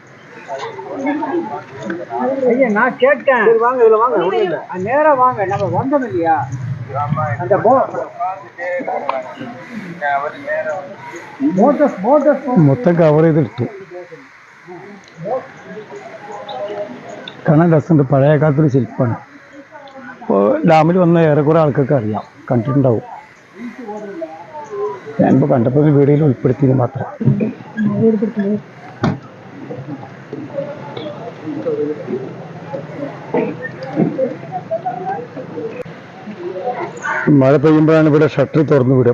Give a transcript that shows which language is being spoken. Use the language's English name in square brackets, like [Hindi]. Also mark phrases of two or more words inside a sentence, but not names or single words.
[Tamil] ஐயா நான் கேட்டேன் வாங்க இதுல வாங்க நேரா வாங்க நம்ம வந்தோம் இல்லையா அந்த மோட்டர்ஸ் [Malayalam] മൊത്തം കവർ ചെയ്തെടുത്തു. കാണാൻ രസമുണ്ട്, പഴയ കാലത്തൊരു ശില്പമാണ്. ഇപ്പോൾ ഡാമിൽ വന്ന ഏറെക്കുറെ ആൾക്കൊക്കെ അറിയാം, കണ്ടിട്ടുണ്ടാവും. ഞാനിപ്പോൾ കണ്ടപ്പോൾ വീഡിയോയിൽ ഉൾപ്പെടുത്തിയത് മാത്രം. മഴ പെയ്യുമ്പോഴാണ് ഇവിടെ ഷട്ടർ തുറന്നു വിടുക.